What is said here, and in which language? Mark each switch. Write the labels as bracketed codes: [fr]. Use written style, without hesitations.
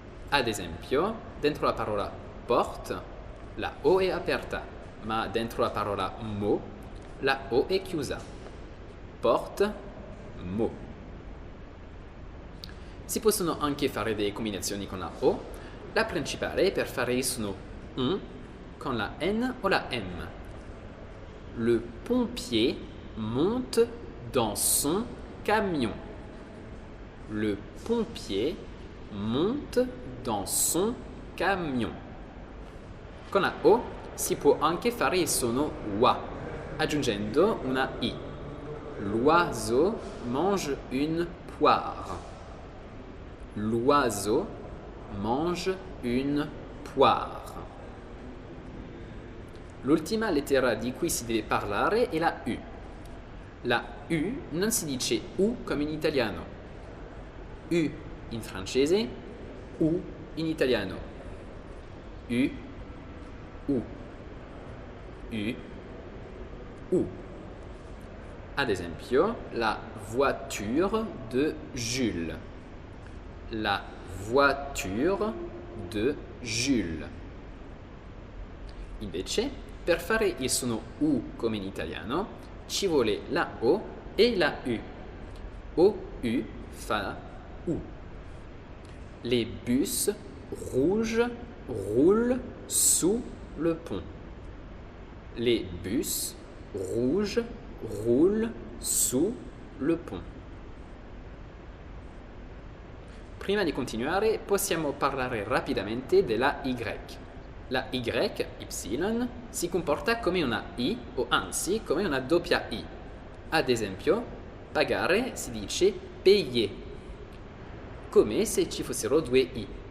[it] Ad esempio, dentro la parola porte, la O è aperta, ma dentro la parola mot, la O è chiusa. [fr] Porte, mot. [it] Si possono anche fare delle combinazioni con la O. La principale è per fare il suono con la N o la M. [fr] Le pompier monte dans son camion. Le pompier monte dans son camion. [it] Con la O si può anche fare il suono WA, aggiungendo una I. [fr] L'oiseau mange une poire. L'oiseau mange une poire. [it] L'ultima lettera di cui si deve parlare è la U. La U non si dice U come in italiano. U in francese, U in italiano. U, U, U, U. Ad esempio, [fr] la voiture de Jules. La voiture de Jules. [it] Invece, per fare il suono U come in italiano, ci vuole la O e la U. O-U fa U. [fr] Les bus rouges roulent sous le pont. Les bus rouges roulent sous le pont. [it] Prima di continuare possiamo parlare rapidamente della Y. La Y, Y, si comporta come una I o anzi come una doppia I. Ad esempio, pagare si dice payer, come se ci fossero due I.